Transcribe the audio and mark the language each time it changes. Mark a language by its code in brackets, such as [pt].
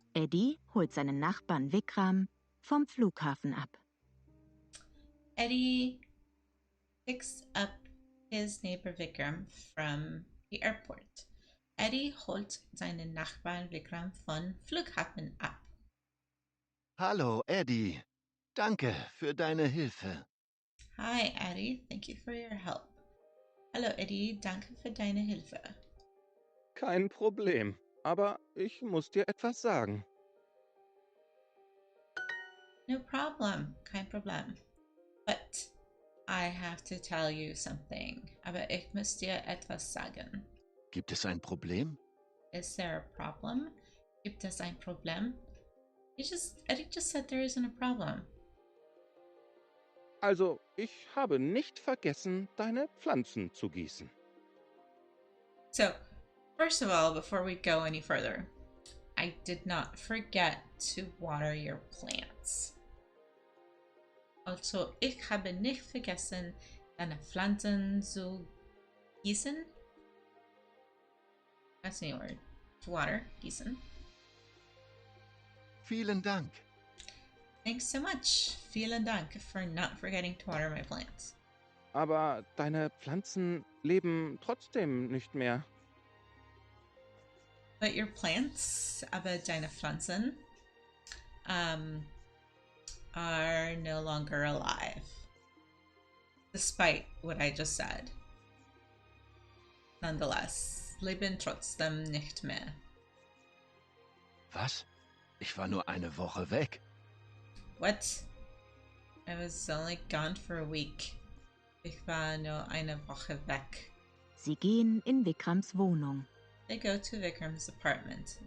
[de] Eddie holt seinen Nachbarn Vikram vom Flughafen ab. [en] Eddie picks up his neighbor Vikram from the airport. [de] Eddie holt seinen Nachbarn Vikram von Flughafen ab. Hallo, Eddie. Danke für deine Hilfe. [en] Hi, Eddie. Thank you for your help. [de] Hallo, Eddie. Danke für deine Hilfe. Kein Problem, aber ich muss dir etwas sagen. [en] No problem. [de] Kein Problem. [en] But I have to tell you something. [de] Aber ich muss dir etwas sagen. Gibt es ein Problem? [en] Is there a problem? [de] Gibt es ein Problem? [en] Eddie just said there isn't a problem. [de] Also, ich habe nicht vergessen, deine Pflanzen zu gießen. [en] So, first of all, before we go any further, I did not forget to water your plants. [de] Also, ich habe nicht vergessen, deine Pflanzen zu gießen. [en] That's a new word. To water, gießen. [de] Vielen Dank. [en] Thanks so much. [de] Vielen Dank [en] for not forgetting to water my plants. [de] Aber deine Pflanzen leben trotzdem nicht mehr. [en] But your plants, [de] aber deine Pflanzen, [en] are no longer alive. Despite what I just said. [de] Nonetheless, leben trotzdem nicht mehr. Was? Ich war nur eine Woche weg. [en] What? I was only gone for a week. [de] Ich war nur eine Woche weg. Sie gehen in Vikrams Wohnung. [en] They go to Vikram's apartment.